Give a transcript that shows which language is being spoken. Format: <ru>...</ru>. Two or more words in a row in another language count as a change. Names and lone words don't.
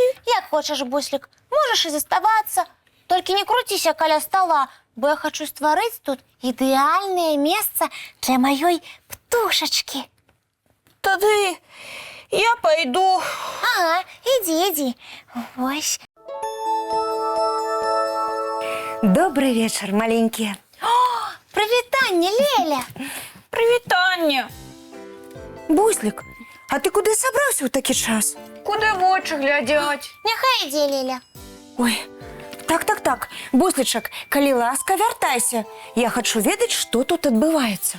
<be>Як хочаш, Буслик, можаш і заставацца. Толькі не круціся каля стола, бо я хачу стварыць тут ідэальнае месца для маёй птушачкі. Тады я пойду. Ага, ідзі. Вось.</be> <ru>Добрый вечер, маленькие.</ru> <be>Прывітанне, Леля. Прывітанне. Буслик, а ты куды собрался ў такі час? Куды вочы глядзяць? Няхай ідзе, Леля. Ой, так. Бусличак, калі ласка, вяртайся. Я хочу ведаць, што тут адбываецца.</be>